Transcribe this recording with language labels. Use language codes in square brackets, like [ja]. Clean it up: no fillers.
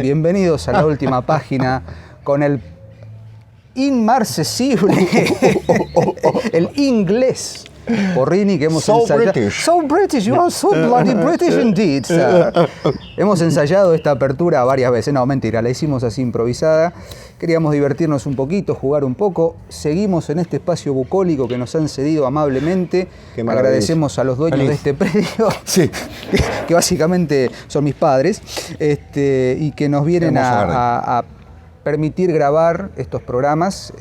[es] Bienvenidos a la última página con el inmarcesible, el inglés Porrini que hemos ensayado. [en] British. So British, you are so bloody British indeed, sir. [es] Hemos ensayado esta apertura varias veces. No, mentira, la hicimos así improvisada. Queríamos divertirnos un poquito, jugar un poco. Seguimos en este espacio bucólico que nos han cedido amablemente. Agradecemos a los dueños de este predio, Sí. que básicamente son mis padres, y que nos vienen a permitir grabar estos programas.